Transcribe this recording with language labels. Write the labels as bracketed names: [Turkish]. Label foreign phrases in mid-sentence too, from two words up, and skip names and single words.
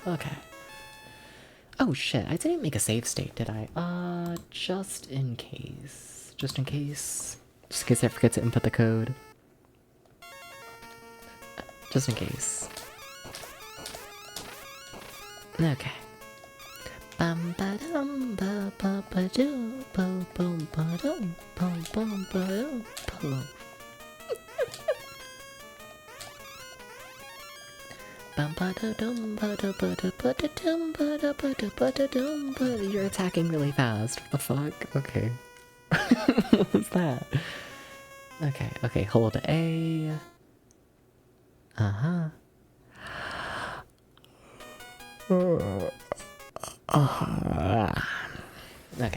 [English] Okay. Oh shit, I didn't make a save state, did I? Just in case. Just in case. Just in case I forget to input the code. Just in case. Okay. Bum ba dum ba ba ba do bo boom ba dum bum bum ba dum bo. Bum ba da dum ba da ba da ba da dum ba da ba da ba da dum ba. You're attacking really fast. What the fuck? Okay. What was that? Okay, okay, hold A. Uh-huh. Okay.